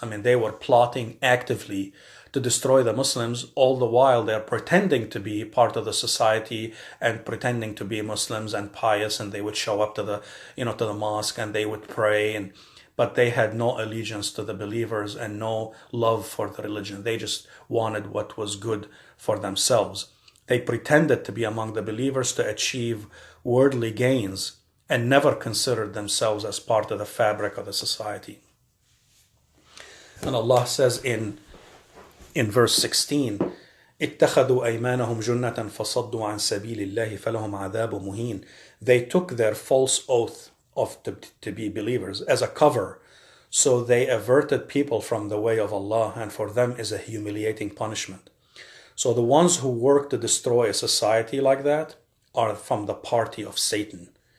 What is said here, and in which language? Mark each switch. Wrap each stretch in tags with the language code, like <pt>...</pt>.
<en>I mean, they were plotting actively to destroy the Muslims, all the while they're pretending to be part of the society and pretending to be Muslims and pious, and they would show up to the mosque and they would pray, but they had no allegiance to the believers and no love for the religion. They just wanted what was good for themselves. They pretended to be among the believers to achieve worldly gains and never considered themselves as part of the fabric of the society. And Allah says in verse 16,</en> <ar>اتخذوا أيمانهم جنة فصدوا عن سبيل الله فلهم عذاب مهين.</ar> <en>They took their false oath to be believers as a cover, so they averted people from the way of Allah, and for them is a humiliating punishment. So the ones who work to destroy a society like that are from the party of Satan.</en>